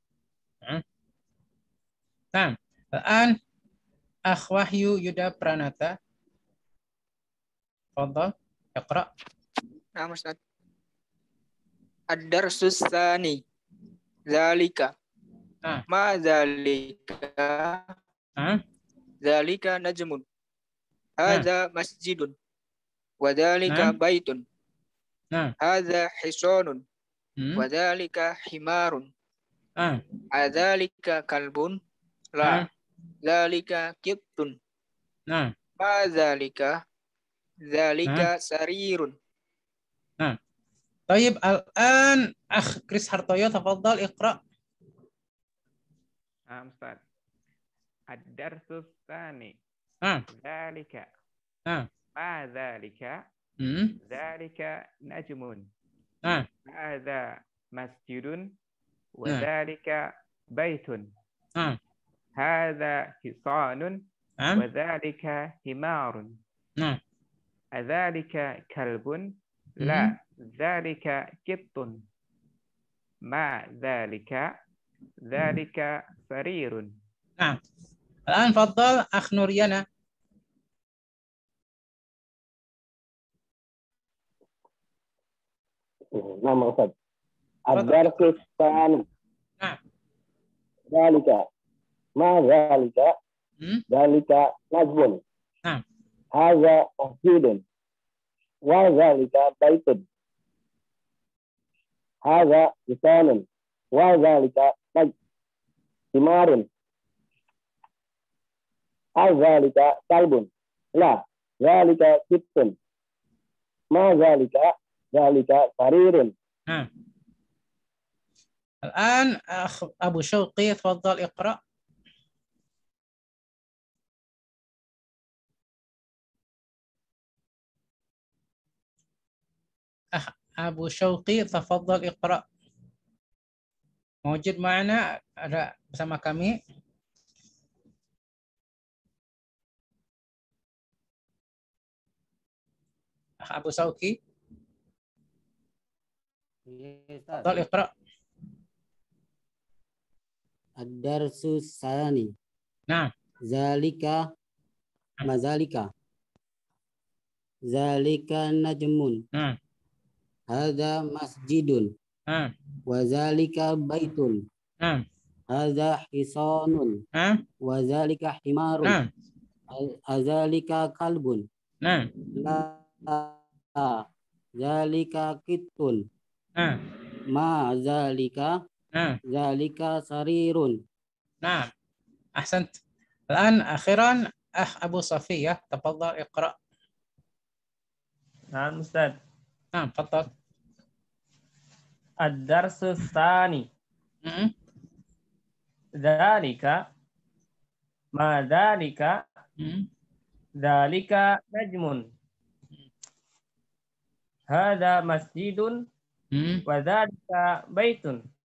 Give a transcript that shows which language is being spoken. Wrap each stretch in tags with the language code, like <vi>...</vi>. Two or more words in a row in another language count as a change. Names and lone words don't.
<ar>Nah, الآن أخ Wahyu Yuda Pranata. تفضل، اقرأ.</ar> <id>Nah, Ustaz.</id> <ar>الدرس الثاني. ذلك. ما ذلك. ذلك نجم. هذا مسجد. وذلك بيت. هذا حصان. وذلك حمار. أذلك كلب؟ لا. ذلك قط. ما ذلك. ذلك سرير. طيب الآن أخ كريس هرطويو تفضل اقرأ.</ar> <id>Ustaz.</id> <ar>الدرس الثاني. ذلك. ما ذلك? ذلك نجم. هذا مسجد وذلك بيت. هذا حصان وذلك حمار. أذلك كلب? لا، ذلك قط. ما ذلك? ذلك سرير.</ar> <id>Nah,</id> <ar>الآن فضل أخ نوريانا.</ar> <id>Nama Ustaz.</id> <ar>الدرس الثاني. ذلك. ما ذلك؟ ذلك نجم. هذا مسجد. وذلك بيت. هذا حصان. وذلك حمار. أذلك كلب؟ لا. ذلك قط. ما ذلك? ذلك سرير. الآن أخ أبو شوقي تفضل اقرأ. أخ أبو شوقي تفضل اقرأ. موجود معنا</ar> <id>ada bersama kami.</id> <ar>أخ أبو شوقي تفضل اقرأ. الدرس الثاني.</ar> <id>Nah.</id> <ar>ذلك. ما ذلك. ذلك نجم. هذا مسجد. وذلك بيت. هذا حصان. وذلك حمار. أذلك كلب. لا. ذلك قط. ما ذلك. ذلك سرير. نعم أحسنت. الآن أخيرا أخ أبو صفية تفضل اقرأ.</ar> <id>Nah, Ustaz. Nah,</id> <ar>تفضل. الدرس الثاني. ذلك ما ذلك ذلك نجم. هذا مسجد وذلك بيت.</ar>